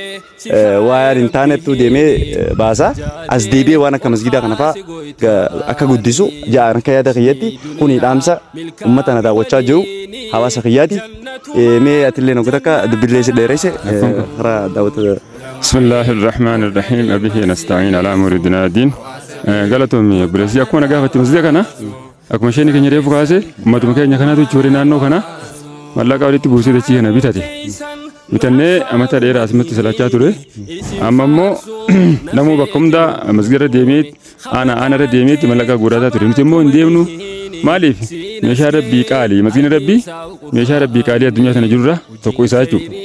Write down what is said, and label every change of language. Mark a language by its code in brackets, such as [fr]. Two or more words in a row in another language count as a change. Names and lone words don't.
[om] waan intaanettu deemee baasa as deebi'ee waan akka masjidaa kana fa'aa akka guddisu ja'an akka yaada kiyyaatti kuni dhaamsa uummata na daawwachaa jiru hawaasa kiyyaati mee atillee nogota akka dubbilee si dheeresse karaa daawwata. [ar] بسم الله الرحمن الرحيم وبه نستعين على أمور الدنيا والدين [om] galatoom bulesi akkuma nagaafatti masjida kana akkuma isheen keenya reefu kaase ummatuma keenya kanatu chuuri naannoo kana mallaqa walitti buusee dachii kana bitate bitannee amata dheeraa asumatti salachaa ture amma immoo namuu bakka hundaa masjida deemee aanarra deemeetti mallaqa guurataa ture nuti immoo hin deemnu maaliif meeshaa rabbii qaalii masjidni rabbii meeshaa rabbii qaalii addunyaa kana jirurra tokko isaa jechuudha.